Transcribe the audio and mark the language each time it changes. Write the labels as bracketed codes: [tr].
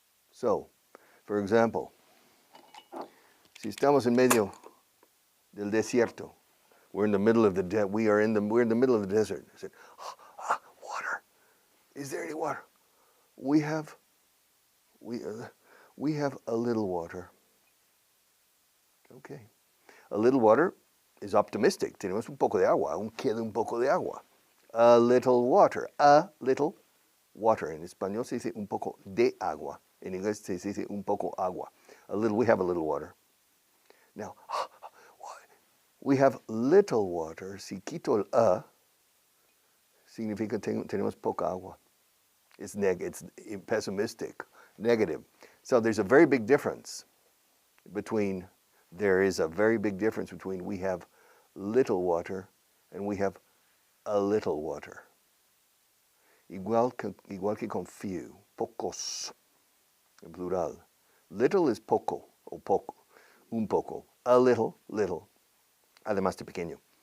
[en] So, for example, [es] si estamos en medio del desierto, [en] we're in the middle of the middle of the desert. I said, water. Is there any water? We have a little water. Okay. A little water is optimistic. [es] Tenemos un poco de agua. Aún queda un poco de agua. [en] A little water. A little water. [es] En español se dice un poco de agua. En inglés se dice un poco agua. [en] We have a little water. Now, we have little water. [es] Si quito el significa tenemos poca agua. [en] It's pessimistic, negative. So there's a very big difference between we have little water and we have a little water. [es] Igual que con few, pocos, en plural. [en] Little is [es] poco, o poco, un poco. [en] A little, [es] además de pequeño.